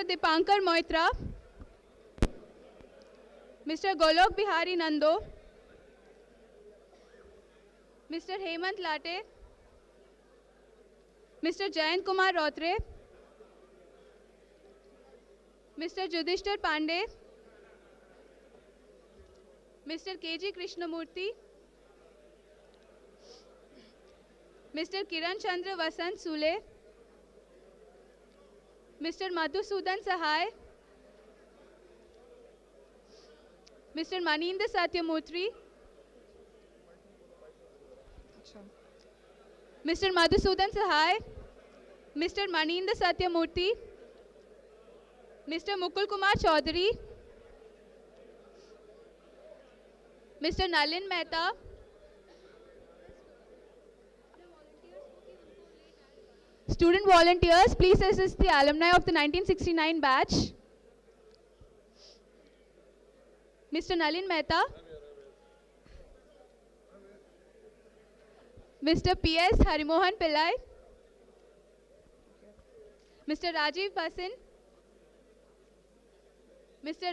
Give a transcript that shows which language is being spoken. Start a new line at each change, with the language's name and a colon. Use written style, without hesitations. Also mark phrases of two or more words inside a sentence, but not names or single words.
English: Dipankar Moitra, Mr. Golok Bihari Nando, Mr. Hemant Late, Mr. Jayant Kumar Rotre, Mr. Judhishthir Pandey, Mr. K.G. Krishnamurthy, Mr. Kiran Chandra Vasant Sule, Mr. Madhusudan Sahai, Mr. Maninda Satyamurthy, Mr. Madhusudan Sahai, Mr. Maninda Satyamurthy, Mr. Mukul Kumar Chaudhary, Mr. Nalin Mehta, student volunteers, please assist the alumni of the 1969 batch. Mr. Nalin Mehta, Mr. P.S. Harimohan Pillai, Mr. Rajiv Basin, Mr.